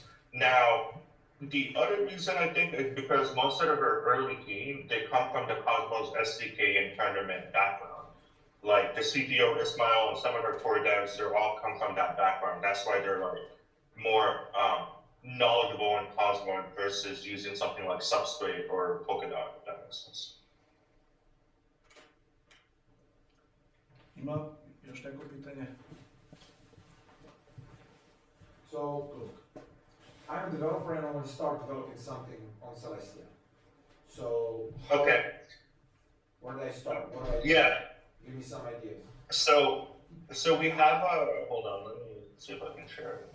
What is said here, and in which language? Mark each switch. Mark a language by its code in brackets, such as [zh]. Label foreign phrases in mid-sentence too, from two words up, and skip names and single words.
[en] Now, the other reason I think is because most of our early team, they come from the Cosmos SDK and Tendermint background. Like the CTO Ismail and some of our core devs, they all come from that background. That's why they're more knowledgeable in Cosmos versus using something like Substrate or Polkadot, if that makes sense. [sr] Ima još neko pitanje? [en] So, I'm a developer and I want to start developing something on Celestia. So, Okay. where do I start? What do I do? Yeah. Give me some ideas. So we have hold on, let me see if I can share it.